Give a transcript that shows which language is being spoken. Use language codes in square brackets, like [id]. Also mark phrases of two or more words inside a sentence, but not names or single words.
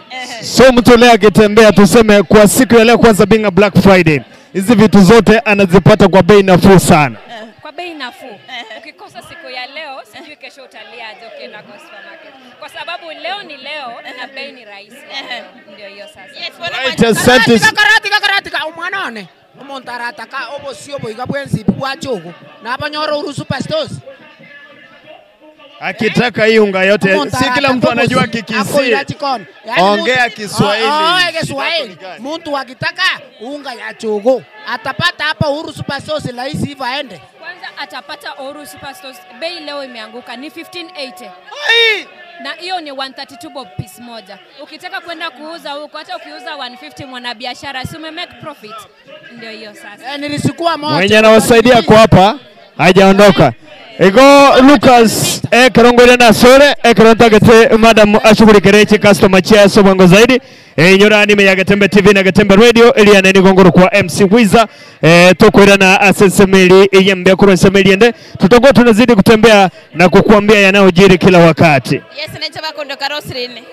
[sw] So mtu leo akitembea tuseme kwa siku ya leo kwanza [en] being a Black Friday. [sw] Hizi vitu zote anazipata kwa bei nafuu sana. Kwa bei nafuu. Ukikosa siku ya leo, sijui kesho utaliaje ukienda kwa supermarket. Kwa sababu leo ni leo na bei ni rahisi. Ndio hiyo sasa. Yes, [guz] Karatika umwanone. Umontarataka obosio boiga bwenzi bwa Jogo. Na abanyoro Uhuru Superstores. [sw] Akitaka hii unga yote, si kila mtu anajua Kikisii. Ongea Kiswahili. Kiswahili. Mtu akitaka unga ya Jogo atapata hapa Uhuru Superstores rahisi hivyo aende. Kwanza atapata Uhuru Superstores, bei leo imeanguka ni 1580. Na hiyo ni 132 bob piece moja. Ukitaka kwenda kuuza huko, hata ukiuza 150 mwanabiashara, si ume [en] make profit. [sw] Ndio hiyo sasa. Nilisukua moja. Mwenye anawasaidia kwa hapa hajaondoka. [guz] Ego Lucas Kerongole na Sore Kerontagete madam ashughulikireche [en] customer care [guz] sobango zaidi nyorani me ya Gatembe TV na Gatembe Radio Eliane ni gongoro kwa MC Wiza tokwera na asesemeli yembe kuro semeli ende [sw] tutakuwa tunazidi kutembea na kukuambia yanayojiri kila wakati. Yes, naitwa Kondo Karosrini.